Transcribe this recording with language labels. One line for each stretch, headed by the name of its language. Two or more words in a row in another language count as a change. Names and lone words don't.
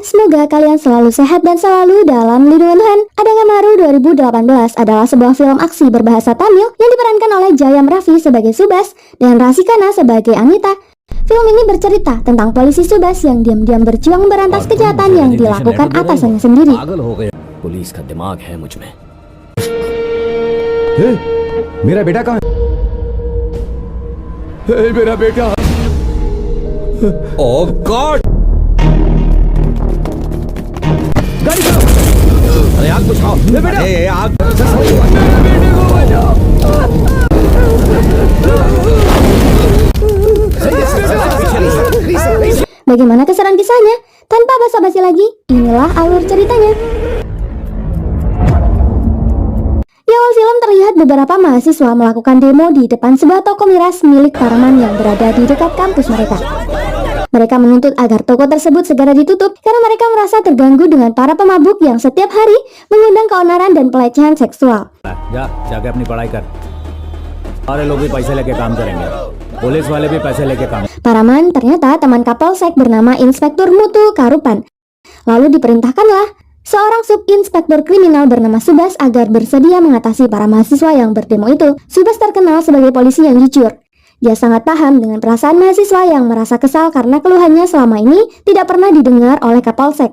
Indonesian: Semoga kalian selalu sehat dan selalu dalam lindungan Tuhan. Adangamaru 2018 adalah sebuah film aksi berbahasa Tamil yang diperankan oleh Jayam Raffi sebagai Subas dan Rasikana sebagai Anita. Film ini bercerita tentang polisi Subas yang diam-diam berjuang memberantas kejahatan yang dilakukan atasannya sendiri.
Hindi: पुलिस का दिमाग है मुझ में। मेरा बेटा कहाँ है? मेरा बेटा।
English: Oh God!
Hindi: गाड़ी चलाओ। अरे आग बुझाओ। बेटा, आग। मेरे बेटे को बचाओ।
Indonesian: Bagaimana keseruan kisahnya? Tanpa basa-basi lagi, inilah alur ceritanya. Di awal film terlihat beberapa mahasiswa melakukan demo di depan sebuah toko miras milik Paraman yang berada di dekat kampus mereka. Mereka menuntut agar toko tersebut segera ditutup karena mereka merasa terganggu dengan para pemabuk yang setiap hari mengundang keonaran dan pelecehan seksual.
Hindi: जाके अपनी पढ़ाई कर। सारे लोग भी पैसे लेके काम करेंगे। पुलिस वाले भी पैसे लेके काम।
Indonesian: Paraman ternyata teman Kapolsek bernama Inspektur Mutu Karupan. Lalu diperintahkanlah seorang subinspektur kriminal bernama Subas agar bersedia mengatasi para mahasiswa yang berdemo itu. Subas terkenal sebagai polisi yang jujur. Dia sangat paham dengan perasaan mahasiswa yang merasa kesal karena keluhannya selama ini tidak pernah didengar oleh Kapolsek.